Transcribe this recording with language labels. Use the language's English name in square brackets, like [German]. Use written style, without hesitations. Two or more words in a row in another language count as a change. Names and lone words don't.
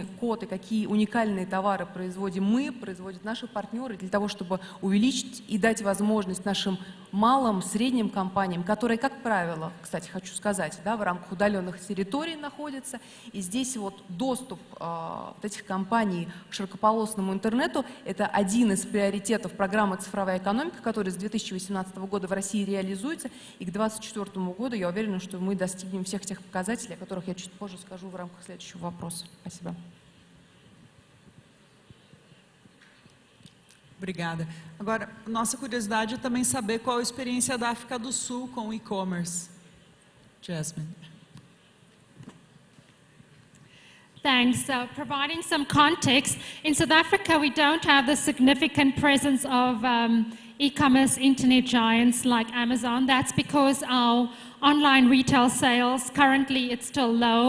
[Russian] код и какие уникальные товары производим мы, производят наши партнеры, для того, чтобы увеличить и дать возможность нашим малым, средним компаниям, которые, как правило, кстати, хочу сказать, да, в рамках удаленных территорий находятся, и здесь вот доступ вот этих компаний к широкополосному интернету – это один из приоритетов программы «Цифровая экономика», которая с 2018 года в России реализуется, и к 2024 году я уверена, что мы достигнем всех тех показателей, о которых я чуть позже скажу в рамках следующего вопроса. Спасибо. [Portuguese] Obrigada. Agora, nossa curiosidade é também saber qual a experiência da África do Sul com o e-commerce. Jasmine. [English] Thanks. Providing some context, in South Africa we don't have the significant presence of e-commerce internet giants like Amazon. That's because our online retail sales, currently it's still low.